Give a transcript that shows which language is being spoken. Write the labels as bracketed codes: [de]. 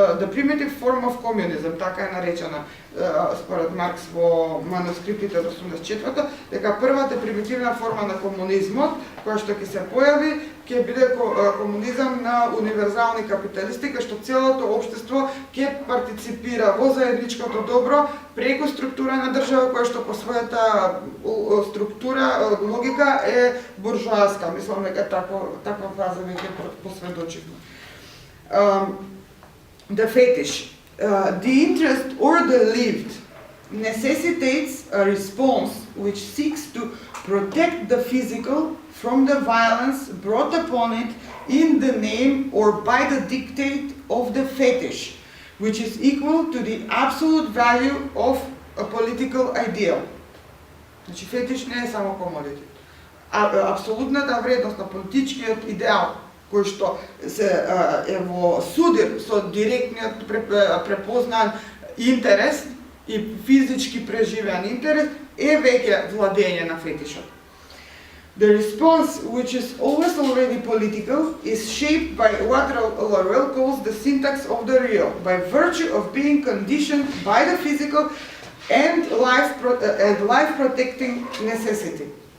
[en] primitive form of communism, [mk] така е наречена според Маркс во манускриптите од 84-то, дека првата примитивна форма на комунизмот, која што ќе се појави, ќе биде комунизам на универзални капиталисти, кај што целото општество ќе партиципира во заедничкото добро преку структура на држава која што по својата структура, логика е буржуазка. Мислам дека таква фаза веќе посведочивме. [en] The fetish, the interest or the lived, necessitates a response which seeks to protect the physical from the violence brought upon it in the name or by the dictate of the fetish, which is equal to the absolute value of a political ideal. [mk] Значи фетиш не е само комодити. Апсолутната вредност на политичкиот идеал кој што се е во судир со директниот препознан интерес и физички преживеан интерес е веќе владење на фетишот. [en] The response, which is always already political, is shaped by what Laruelle calls the syntax of the real, by virtue of being conditioned by the physical and life-protecting necessity.